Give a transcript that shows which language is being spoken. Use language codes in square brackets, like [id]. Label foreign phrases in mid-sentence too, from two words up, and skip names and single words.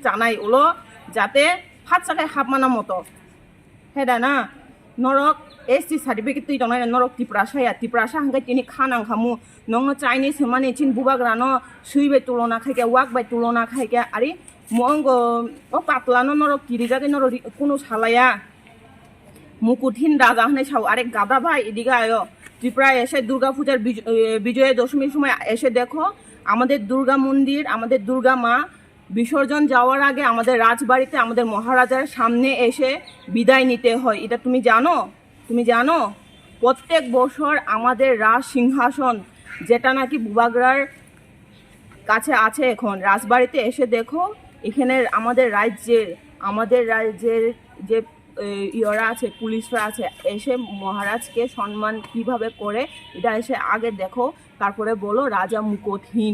[trp] जानाय उलो जाते फात साखाय हाबमाना मतो हेदा ना नरक [en] ST certificate [trp] तुई दंनाय नरक टिप्रासा हांगाय तिनि खानां खामु नंनो चाइनिज माने चिन बुबाग्रानो सुइबाय तुलना खायके वाक बाय तुलना खायके आरे मंगो ओ पातलानो नरक किरिजागे नरक कुनु सालाया [bn] মুকুটহীন রাজা [trp] हने साव आरे गादा भाई एदिকে आयो [bn] ত্রিপুরা এসে দুর্গা পূজার বিজয়া দশমীর সময় এসে দেখো আমাদের দুর্গা মন্দির আমাদের দুর্গা মা বিসর্জন যাওয়ার আগে আমাদের রাজবাড়িতে আমাদের মহারাজার সামনে এসে বিদায় নিতে হয়। এটা তুমি জানো? তুমি জানো প্রত্যেক বছর আমাদের রাজ সিংহাসন যেটা নাকি বুবাগ্রার কাছে আছে এখন রাজবাড়িতে এসে দেখো এখানে আমাদের রাজ্যের যে ইয়রা আছে পুলিশরা আছে এসে মহারাজকে সম্মান কিভাবে করে এটা এসে আগে দেখো, তারপরে বলো রাজা মুকুটহীন।